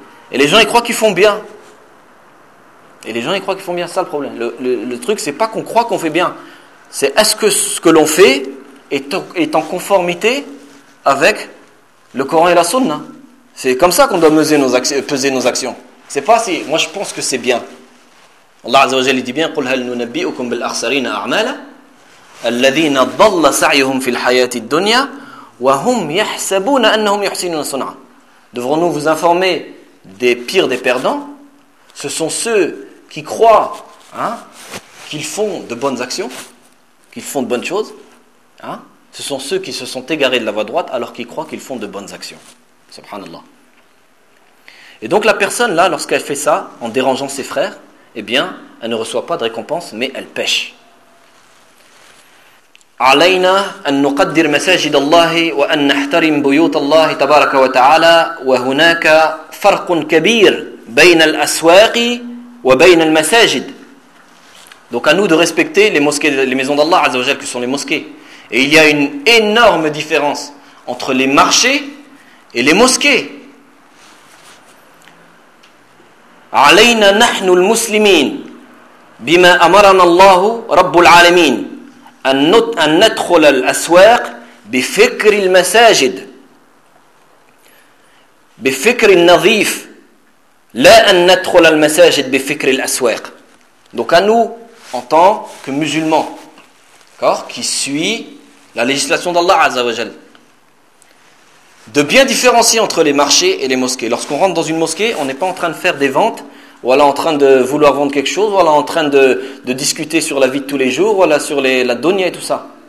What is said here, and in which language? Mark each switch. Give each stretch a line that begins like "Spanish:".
French: Et les gens ils croient qu'ils font bien. Et les gens ils croient qu'ils font bien, c'est ça le problème. Le truc c'est pas qu'on croit qu'on fait bien, c'est est-ce que ce que l'on fait est en conformité avec le Coran et la Sunna. C'est comme ça qu'on doit peser nos actions. C'est pas si, moi je pense que c'est bien. Allah Azza wa Jalla dit bien,
Arabic: قُلْ هَلْ نُنَبِّئُكُمْ بِالْأَخْسَرِينَ أَعْمَالًا الذين ضل سعيهم في الحياة الدنيا وهم يحسبون أنهم يحسنون صنعا.
French: Devrons-nous vous informer des pires des perdants? Ce sont ceux qui croient, hein, qu'ils font de bonnes actions, qu'ils font de bonnes choses, hein? Ce sont ceux qui se sont égarés de la voie droite alors qu'ils croient qu'ils font de bonnes actions. Subhanallah. Et donc la personne là, lorsqu'elle fait ça en dérangeant ses frères, eh bien, elle ne reçoit pas de récompense, mais elle pêche.
Arabic: علينا أن نقدر مساجد الله وأن نحترم بيوت الله تبارك وتعالى وهناك فرق كبير بين الأسواق وبين المساجد.
French: Donc à nous de respecter les mosquées, les maisons d'Allah
Arabic: عز وجل,
French: que sont les mosquées. Et il y a une énorme différence entre les marchés et les mosquées.
Arabic: علينا نحن المسلمين بما أمرنا الله رب العالمين أن ندخل الأسواق بفكر المساجد بفكر النظيف لا أن ندخل المساجد بفكر الأسواق.
French: Donc à nous, en tant que musulmans, d'accord, qui suit la législation d'Allah Azza wa Jal, de bien différencier entre les marchés et les mosquées. Lorsqu'on rentre dans une mosquée, on n'est pas en train de faire des ventes, voilà, en train de vouloir vendre quelque chose, voilà, en train de discuter sur la vie de tous les jours, voilà, sur la dunya et tout ça.